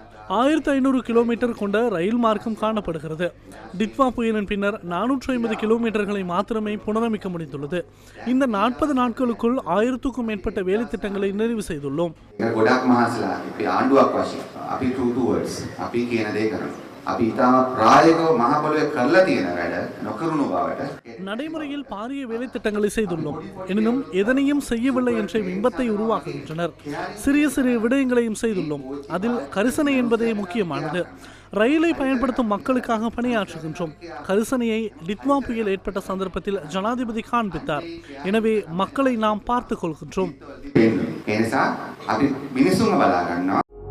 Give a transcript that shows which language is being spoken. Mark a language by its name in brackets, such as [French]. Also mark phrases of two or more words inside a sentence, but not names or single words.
[Tamil] 1500 கிலோமீட்டர் கொண்ட ரயில் மார்க்கம் காணப்படுகிறது. டிட்வா புயலின் பின்னர் 450 கிலோமீட்டர்களை மாத்திரமே புனரமைக்க முடிந்துள்ளது. இந்த 40 நாட்களுக்குள் 1000க்கும் மேற்பட்ட வேலை திட்டங்களை நிறைவு செய்துள்ளோம். [Sinhala] අපි ඉතාම ප්‍රායෝගිකව මහ පොළොවේ කරලා තියෙන වැඩ නොකරුණු බවට [Tamil] நடைமுறையில் பாரிய வேலை திட்டங்களை செய்துள்ளோம். எனினும் எதனையும் செய்யவில்லை என்ற பிம்பத்தை உருவாக்குகின்றனர். சிறிய சிறிய விடயங்களையும் செய்துள்ளோம். அதில் கரிசனை என்பதே முக்கியமானது. ரயிலை பயன்படுத்தும் மக்களுக்காக பணியாற்றுகின்றோம். கரிசனையை டித்வா புயல் ஏற்பட்ட சந்தர்ப்பத்தில் ஜனாதிபதி காண்பித்தார். எனவே மக்களை நாம் பார்த்துக் கொள்கின்றோம். [Sinhala] ඒ නිසා අපි මිනිසුන්ව බලා ගන්නවා.